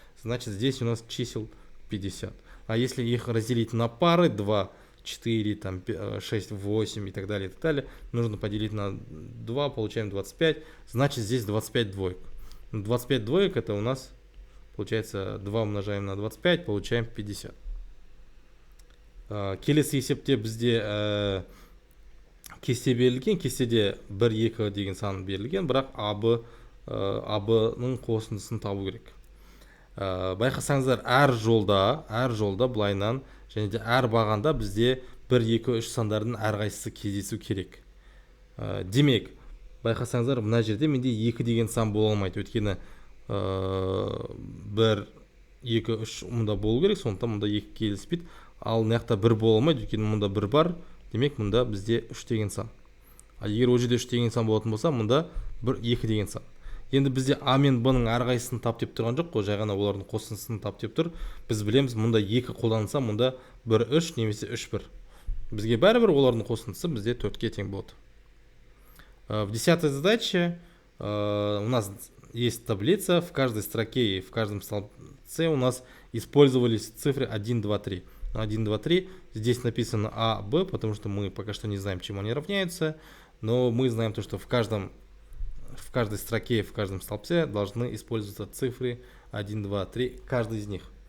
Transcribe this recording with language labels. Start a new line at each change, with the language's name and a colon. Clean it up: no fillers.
Russian: Значит здесь у нас чисел 50. А если их разделить на пары, 2, 4, там, 6, 8 и так далее, нужно поделить на 2, получаем 25. Значит здесь 25 двоек. 25 двоек это у нас получается 2 умножаем на 25, получаем 50.
Kazakh: Келесі есепте бізде кесте берілген, кестеде 1, 2 деген сан берілген, бірақ АБ-ның қосындысын табу керек. Байқасаңыздар, әр жолда бұлайынан және де әр бағанда бізде 1, 2, 3 сандардың әрқайсысы кездесу керек. Демек, байқасаңыздар, мына жерде менде 2 деген сан бола алмайды. Өйткені 1, 2, 3 мұнда болу керек, сондықтан мұнда 2 келіспейді. Ал мына 1 бола алмайды, өйткені мұнда 1 бар. Демек, мұнда бізде 3 деген сан. Егер ол жерде 3 деген сан болатын болса, мұнда 2 деген сан. Енді бізде А мен Б-ның әрқайсысын тап деп тұрған жоқ қой, жай ғана олардың қосындысын тап деп тұр. Біз білеміз, мұнда 2 қолданылса, мұнда 1 3 немесе 3 1. Бізге бәрібір олардың қосындысы бізде 4-ке тең болады.
Russian: В 10-й задаче у нас есть таблица, в каждой строке и в каждом столбце у нас использовались цифры 1, 2, 3. 1, 2, 3. Здесь написано А, Б, потому что мы пока что не знаем, чему они равняются, но мы знаем то, что в каждой строке, в каждом столбце должны использоваться цифры 1, 2, 3, каждый из них.